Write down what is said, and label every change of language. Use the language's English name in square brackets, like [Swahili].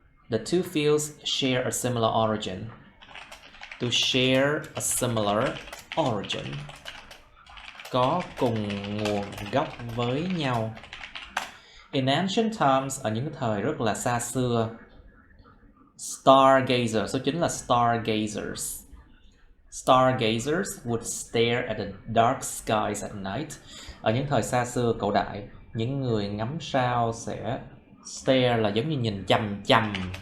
[English] The two fields share a similar origin. To share a similar origin, [Vietnamese] có cùng nguồn gốc với nhau. [English] In ancient times, [Vietnamese] ở những thời rất là xa xưa, stargazers, số 9 là stargazers. [English] Stargazers would stare at the dark skies at night. [Vietnamese] Ở những thời xa xưa cổ đại, những người ngắm sao sẽ stare là giống như nhìn chằm chằm.